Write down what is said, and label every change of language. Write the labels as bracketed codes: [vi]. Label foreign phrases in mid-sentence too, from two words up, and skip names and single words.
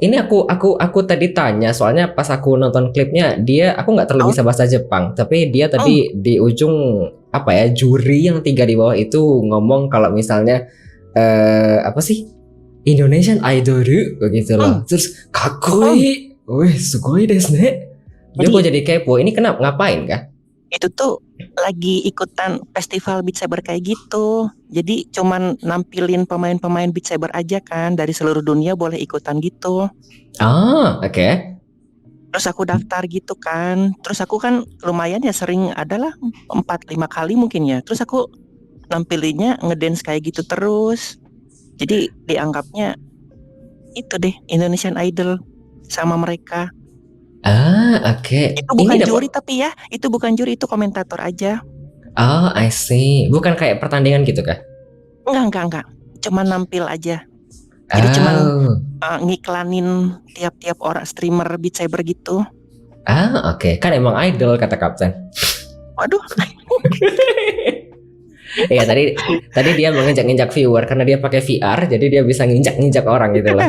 [id] Ini aku tadi tanya soalnya pas aku nonton klipnya aku nggak terlalu bisa bahasa Jepang, tapi dia tadi di ujung apa ya, juri yang 3 di bawah itu ngomong kalau misalnya apa sih, Indonesian Idol begitu loh. [ja] Terus かっこいい、wih すごいですね. [id] Jadi aku jadi kepo. Ini kenapa, ngapain Kak? itu tuh lagi ikutan festival Beat Saber kayak gitu. Jadi cuman nampilin pemain-pemain Beat Saber aja kan, dari seluruh dunia boleh ikutan gitu. Oke. Terus aku daftar gitu kan. Terus aku kan lumayan ya, sering adalah 4-5 kali mungkin ya. Terus aku nampilinnya ngedance kayak gitu terus. Jadi dianggapnya itu deh Indonesian Idol sama mereka. Oke. Itu bukan juri tapi ya, itu bukan juri, itu komentator aja. [en] I see. [id] Bukan kayak pertandingan gitu kah? Enggak. Cuman nampil aja. Jadi cuman ngiklanin tiap-tiap orang streamer Beat Saber gitu. Oke. Kan emang idol kata Kapten. Waduh. Iya, tadi dia menginjak-injak viewer karena dia pakai VR, jadi dia bisa nginjak-nginjak orang gitu loh.